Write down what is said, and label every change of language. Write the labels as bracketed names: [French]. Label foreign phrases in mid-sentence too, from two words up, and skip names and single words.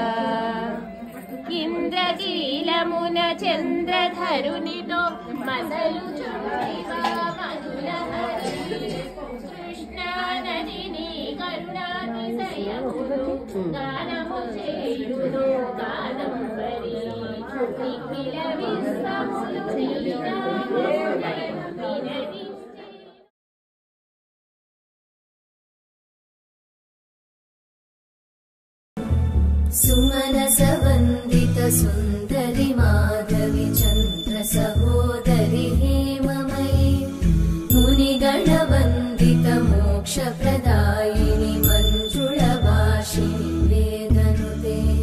[Telugu] ఇంద్రకీలమున చంద్రధరునితో మసలు చుండివా మధుల హరి కృష్ణా నదిని కరుణాతిశయమును గానము చేయును కాదంబరి నిఖిల విశ్వములు వినది [Sanskrit] सुमनस वन्दित सुन्दरि माधवि चन्द्र सहोदरि हेममयि मुनिगण वन्दित मोक्षप्रदायिनि मञ्जुळवासिनि वेदनुते